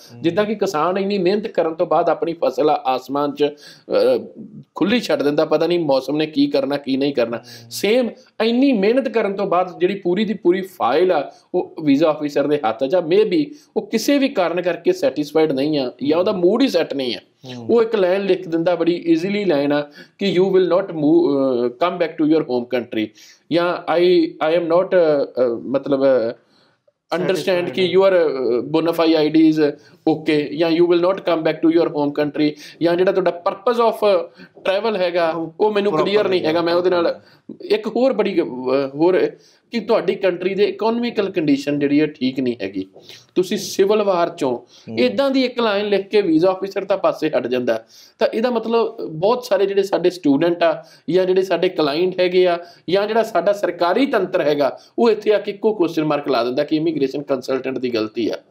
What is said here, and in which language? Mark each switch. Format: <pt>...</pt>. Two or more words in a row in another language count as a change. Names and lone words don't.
<pa>ਜਿੱਦਾਂ ਕਿ ਕਿਸਾਨ ਇੰਨੀ ਮਿਹਨਤ ਕਰਨ ਤੋਂ ਬਾਅਦ ਆਪਣੀ ਫਸਲ ਆਸਮਾਨ 'ਚ ਖੁੱਲੀ ਛੱਡ ਦਿੰਦਾ, ਪਤਾ ਨਹੀਂ ਮੌਸਮ ਨੇ ਕੀ ਕਰਨਾ ਕੀ ਨਹੀਂ ਕਰਨਾ, ਸੇਮ ਇੰਨੀ ਮਿਹਨਤ ਕਰਨ ਤੋਂ ਬਾਅਦ ਜਿਹੜੀ ਪੂਰੀ ਦੀ ਪੂਰੀ ਫਾਈਲ ਆ ਉਹ</pa> <en>visa officer</en> <pa>ਦੇ ਹੱਥ 'ਚ ਆ।</pa> <en>may be</en> <pa>ਉਹ ਕਿਸੇ ਵੀ ਕਾਰਨ ਕਰਕੇ ਸੈਟਿਸਫਾਈਡ ਨਹੀਂ ਆ ਜਾਂ ਉਹਦਾ ਮੂਡ ਹੀ ਸੈੱਟ ਨਹੀਂ ਆ, ਉਹ ਇੱਕ ਲਾਈਨ ਲਿਖ ਦਿੰਦਾ, ਬੜੀ ਈਜ਼ੀਲੀ ਲਾਈਨ ਆ ਕਿ</pa> <en>you will not come back to your home country,</en> <pa>ਜਾਂ</pa> <en>I am not</en> <pa>ਮਤਲਬ understand ਕਿ</pa> <en>your bona fide ID is okay,</en> <pa>ਜਾਂ</pa> <en>you will not come back to your home country,</en> <pa>ਜਾਂ ਜਿਹੜਾ ਤੁਹਾਡਾ</pa> <en>purpose of travel</en> <pa>ਹੈਗਾ ਉਹ ਮੈਨੂੰ ਕਲੀਅਰ ਨਹੀਂ ਹੈਗਾ। ਮੈਂ ਉਹਦੇ ਨਾਲ ਇੱਕ ਹੋਰ ਬੜੀ ਹੋਰ ਕਿ ਤੁਹਾਡੀ ਕੰਟਰੀ ਦੇ</pa> <en>economical condition</en> <pa>ਜਿਹੜੀ ਹੈ ਠੀਕ ਨਹੀਂ ਹੈਗੀ, ਤੁਸੀਂ</pa> <en>civil war</en> <pa>'ਚੋਂ ਇੱਦਾਂ ਦੀ ਇੱਕ ਲਾਈਨ ਲਿਖ ਕੇ</pa> <en>visa officer</en> <pa>ਤਾਂ ਪਾਸੇ ਹਟ ਜਾਂਦਾ। ਤਾਂ ਇਹਦਾ ਮਤਲਬ ਬਹੁਤ ਸਾਰੇ ਜਿਹੜੇ ਸਾਡੇ ਸਟੂਡੈਂਟ ਆ ਜਾਂ ਜਿਹੜੇ ਸਾਡੇ ਕਲਾਇੰਟ ਹੈਗੇ ਆ ਜਾਂ ਜਿਹੜਾ ਸਾਡਾ ਸਰਕਾਰੀ ਤੰਤਰ ਹੈਗਾ, ਉਹ ਇੱਥੇ ਆ ਕੇ ਇੱਕੋ</pa> <en>question mark</en> <pa>ਲਾ ਦਿੰਦਾ ਕਿ</pa> <en>immigration consultant</en> <pa>ਦੀ ਗਲਤੀ ਆ।</pa>